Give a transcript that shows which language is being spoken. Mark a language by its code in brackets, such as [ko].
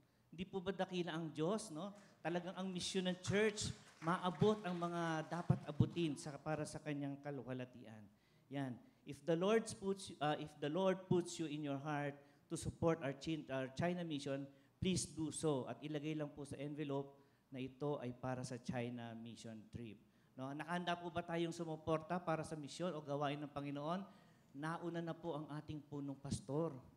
[tl] Hindi po ba dakila ang Diyos, no? Talagang ang mission ng church, maabot ang mga dapat abutin para sa kanyang kaluwalhatian. Yan. [en] If the Lord puts you in your heart to support our China mission, please do so. [tl] At ilagay lang po sa envelope na ito ay para sa China mission trip. No? Nakahanda po ba tayong sumuporta para sa misyon o gawain ng Panginoon? Nauna na po ang ating punong pastor.